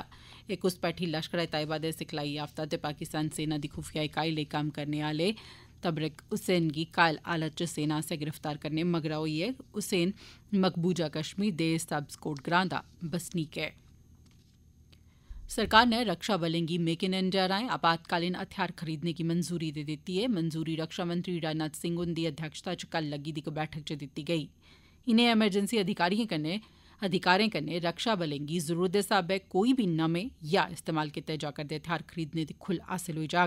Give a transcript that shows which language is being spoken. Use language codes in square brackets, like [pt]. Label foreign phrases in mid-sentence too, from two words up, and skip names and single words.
[doi] एह् घुसपैठी लश्कर ए तैयबा दे सिखलाई याफ्ता ते पाकिस्तान सेना दी खुफिया इकाई लेई कम्म करने आले तबरेक हुसैन गी घायल हालत च सेना आस्सेआ गिरफ्तार करने मगरा होई ऐ। हुसैन मकबूजा कश्मीर दे सब्सकोट ग्रां दा बसनीक ऐ। सरकार नै रक्षा बलें गी मेक इन इंडिया राएं आपातकालीन हथियार खरीदने गी मंजूरी दे दित्ती ऐ। मंजूरी रक्षा मंत्री राजनाथ सिंह हुंदी अध्यक्षता च कल लग्गी दी इक बैठक च दित्ती गेई। इनें एमरजेंसी अधिकारें कन्नै रक्षा बलें गी जरूरत दे स्हाबै कोई बी नमें या इस्तेमाल कीते जा करदे हथियार खरीदने दी खुल्ल हासल होई जाग।